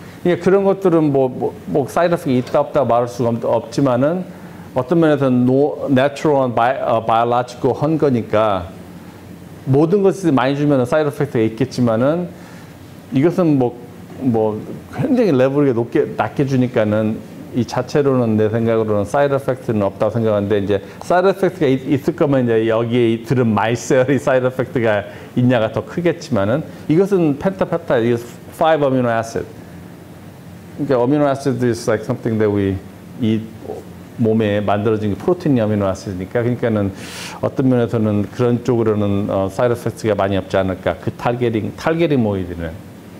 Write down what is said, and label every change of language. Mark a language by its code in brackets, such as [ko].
[ko] 그러니까 그런 것들은 뭐 사이드 에펙트 있다 없다 말할 수가 없지만은 어떤 면에서는 내추럴한 바이올로지컬 한 거니까 모든 것을 많이 주면 사이드 에펙트가 있겠지만은 이것은 뭐 굉장히 레벨이 낮게 주니까는 이 자체로는 내 생각으로는 사이드 에펙트는 없다고 생각하는데, 이제 사이드 에펙트가 있을 거면 이제 여기에 들은 마이셀이 사이드 에펙트가 있냐가 더 크겠지만은 이것은 펜타페타이드, 이거 5 amino acid. 그러니까 [en] amino acid is like something that we eat. [ko] 몸에 만들어진 프로틴이 아미노 아시드니까, 그러니까는 어떤 면에서는 그런 쪽으로는 사이드 에펙트가 많이 없지 않을까. 그 타겟팅 모이드는.